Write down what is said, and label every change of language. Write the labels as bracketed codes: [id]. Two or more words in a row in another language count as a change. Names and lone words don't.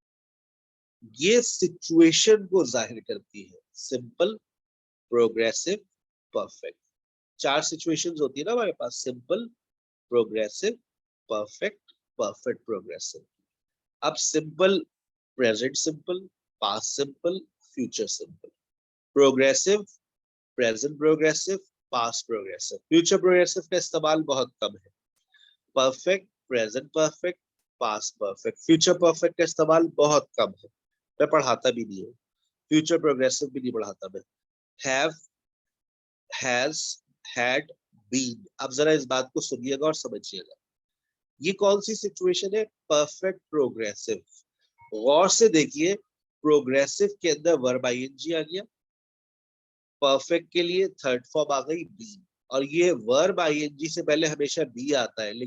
[hi] ये सिचुएशन को जाहिर करती है। [en] simple, progressive, perfect. 4 सिचुएशंस [hi] होती है ना हमारे पास, [en] simple, progressive, perfect, perfect progressive. अब simple, present simple, past simple, future simple. Progressive, present progressive, past progressive. Future progressive [hi] का इस्तेमाल बहुत कम है. [en] Perfect, present perfect, past perfect. Future perfect [hi] का इस्तेमाल बहुत कम है. मैं पढ़ाता भी नहीं हूँ. [en] Future progressive [hi] भी नहीं पढ़ाता मैं. [en] Have, has, had, been. [hi] अब जरा इस बात को सुनिएगा और समझिएगा. ये कौन सी सिचुएशन है? [en] perfect progressive. [hi] गौर से देखिए, प्रोग्रेसिव के अंदर [en] verb ING [hi] आ गया, परफेक्ट के लिए [en] third form [hi] आ गई बीन, और ये [en] verb ING [hi] से पहले हमेशा बी आता है.